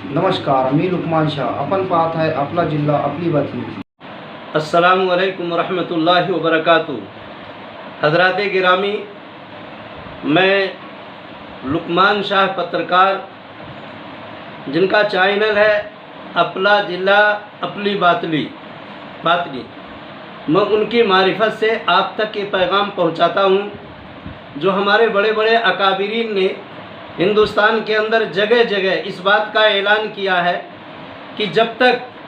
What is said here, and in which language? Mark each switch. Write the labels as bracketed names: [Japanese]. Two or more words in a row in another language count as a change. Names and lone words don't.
[Marathi] नमस्कार, मी लुकमान शाह. आपण पाहत आहे आपला जिल्हा आपली बातमी. [Arabic] السلام عليكم ورحمة الله وبركاته. [Urdu] حضرات گرامی، میں لقمان شاہ پترکار، جن کا چینل ہے اپنا ضلع اپنی باتلی، میں ان کی معرفت سے آپ تک یہ پیغام پہنچاتا ہوں جو ہمارے بڑے بڑے اکابرین نے ہندوستان کے اندر جگہ جگہ اس بات کا اعلان کیا ہے کہ جب تک